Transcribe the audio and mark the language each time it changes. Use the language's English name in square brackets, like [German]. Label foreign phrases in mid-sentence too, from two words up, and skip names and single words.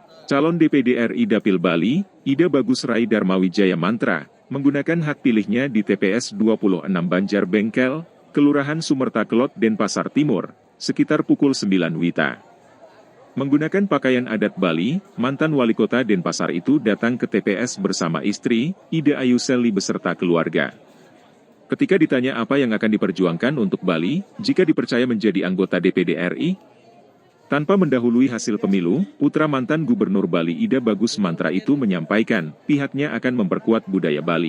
[Indonesian] Calon DPD RI Dapil Bali, Ida Bagus Rai Darmawijaya Mantra, menggunakan hak pilihnya di TPS 26 Banjar Bengkel, Kelurahan Sumerta Kelot, Denpasar Timur, sekitar pukul 9 WITA. Menggunakan pakaian adat Bali, mantan wali kota Denpasar itu datang ke TPS bersama istri, Ida Ayu Selly beserta keluarga. Ketika ditanya apa yang akan diperjuangkan untuk Bali, jika dipercaya menjadi anggota DPD RI, tanpa mendahului hasil pemilu, putra mantan Gubernur Bali Ida Bagus Mantra itu menyampaikan, pihaknya akan memperkuat budaya Bali.